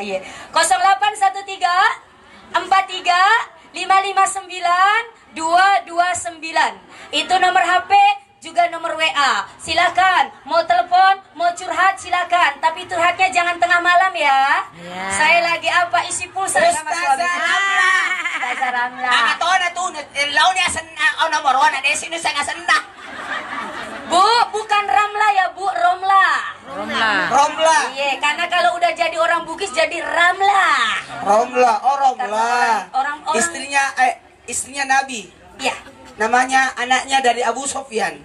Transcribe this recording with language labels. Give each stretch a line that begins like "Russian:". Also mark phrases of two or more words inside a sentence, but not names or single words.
Indonesian: Iya. 0813 43 559 229. Itu nomor HP, juga nomor WA. Silakan, mau telepon, mau curhat silakan. Tapi curhatnya jangan tengah malam ya. Saya lagi isi pulsa sama suami. Ustazah Ramla. Ang ito na to, law niya sa nomor 1 na sino sa ngasanda. Bu, bukan Ramla ya Bu, Romla. Romla. Iya, karena kalau udah jadi orang Bugis jadi Ramla. Romla, oh Romla. Orang Istrinya Nabi. Iya. Namanya anaknya dari Abu Sofyan.